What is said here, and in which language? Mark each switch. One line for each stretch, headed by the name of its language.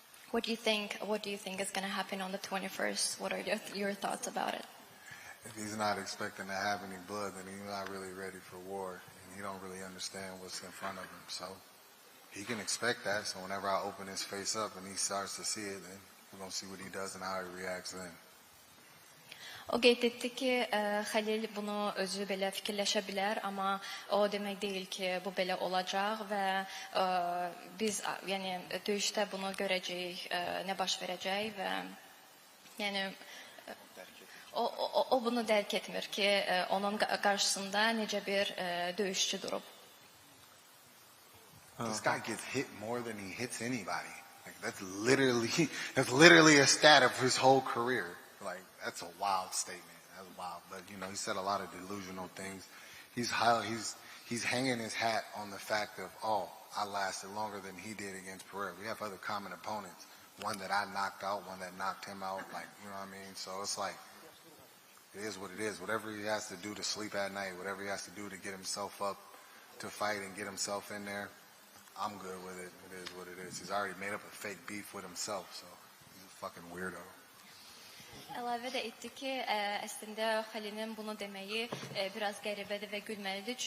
English: What do you think is going to happen on the 21st? What are your thoughts about it? If he's not expecting to have any blood, then he's not really ready for war, and he don't really understand what's in front of him. So he can expect that. So whenever I open his face up and he starts to see it, then we're going to see what he does and how he reacts then.
Azerbaijani: O qeyd etdi ki, Xəlil bunu özü belə fikirləşə bilər, amma o demək deyil ki, bu belə olacaq və biz yəni döyüşdə bunu görəcəyik, nə baş verəcək və yəni o bunu dərk etmir ki, onun qarşısında necə bir döyüşçü durub.
English: This guy gets hit more than he hits anybody. Like that's literally a stat of his whole career. Like that's a wild statement. That's wild. But you know, he said a lot of delusional things. he's hanging his hat on the fact of, oh, I lasted longer than he did against Pereira. We have other common opponents. One that I knocked out, one that knocked him out, like, you know what I mean? So it's like, it is what it is. Whatever he has to do to sleep at night, whatever he has to do to get himself up to fight and get himself in there, I'm good with it. It is what it is. He's already made up a fake beef with himself, so he's a fucking weirdo.
Azerbaijani: Əlavə də etdi ki, əslində Xəlilin bunu deməyi biraz qəribədir və gülməlidir.